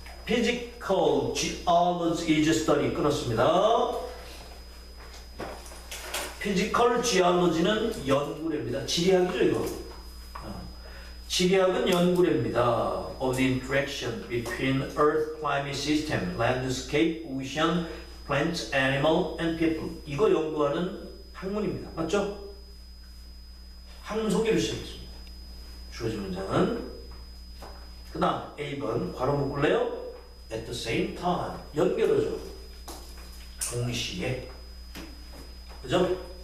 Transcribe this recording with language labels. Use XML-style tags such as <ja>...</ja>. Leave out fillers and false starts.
<en>Physical geology is study</en> <ko>끊었습니다. Physical geology는 연구례입니다. 지리학이죠, 이거. 지리학은 연구례입니다.</ko> <en>Of the interaction between Earth climate system, landscape, ocean, plants, animal, and people.</en> <ko>이거 연구하는 학문입니다. 맞죠? 학문 소개를 시작했습니다. 주어진 문장은 그 다음 A번 괄호 묶을래요?</ko> <en>At the same time.</en> <ko>연결하죠. 동시에. 그죠?</ko>